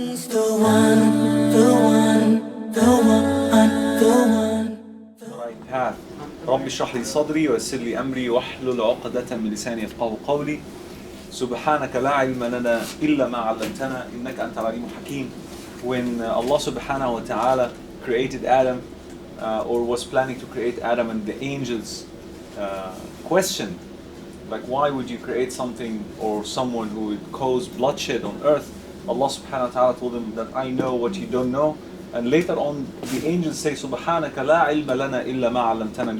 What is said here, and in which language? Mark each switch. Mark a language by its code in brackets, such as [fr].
[en] the one, the one, the one, the one. Right path. [ar] رب اشرح لي صدري ويسر لي أمري واحلل عقدة من لساني يفقهوا قولي سبحانك لا علم لنا إلا ما علمتنا إنك أنت العليم الحكيم. [en] When Allah subhanahu wa ta'ala created Adam or was planning to create Adam, and the angels questioned, like, why would you create something or someone who would cause bloodshed on earth? Allah subhanahu wa ta'ala told them that I know what you don't know. And later on the angels say, [ar] Subhanaka la ilma lana illa ma 'allamtana.